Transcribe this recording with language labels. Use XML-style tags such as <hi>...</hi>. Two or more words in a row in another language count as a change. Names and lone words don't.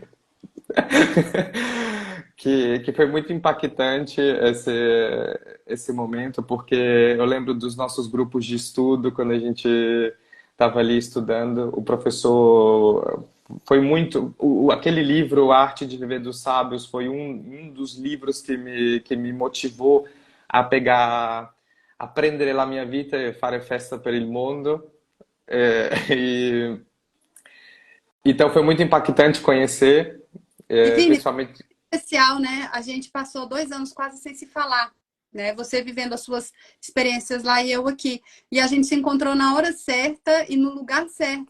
<pt>Que foi muito impactante esse momento, porque eu lembro dos nossos grupos de estudo, quando a gente estava ali estudando, o professor foi muito. Aquele livro, A Arte de Viver dos Sábios, foi um dos livros que me motivou a pegar,</pt> <it>a prendere la mia vita e fare festa per il mondo.</it> <pt>Então foi muito impactante conhecer, E Vini, principalmente. especial, né? A gente passou 2 anos quase sem se falar, né? Você vivendo as suas experiências lá e eu aqui. E a gente se encontrou na hora certa e no lugar certo.</pt>